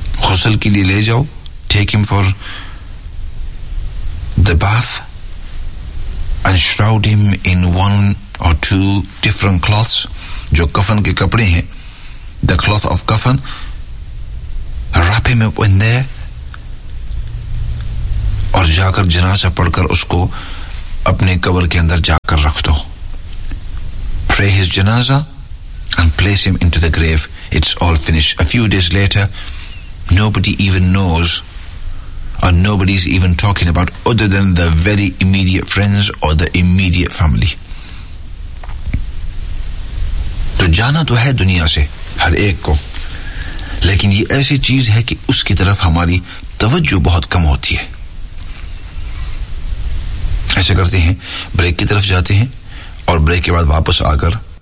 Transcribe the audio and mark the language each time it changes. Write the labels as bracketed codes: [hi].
[ur] غسل کے لیے لے جاؤ, [en] take him for the bath and shroud him in one اور two different clothes, [ur] جو کفن کے کپڑے ہیں, [en] the cloth of kafan, wrap him up in there, [ur] اور جا کر جنازہ پڑھ کر اس کو اپنے قبر کے اندر جا کر رکھ دو. [en] Pray his janaza and place him into the grave. It's all finished. A few days later, nobody even knows and nobody's even talking about other than the very immediate friends or the immediate family. [ur] تو جانا تو ہے دنیا سے ہر ایک کو, لیکن یہ ایسی چیز ہے کہ اس کی طرف ہماری توجہ بہت کم ہوتی ہے. ایسے کرتے ہیں, بریک کی طرف جاتے ہیں اور بریک کے بعد واپس آ کر.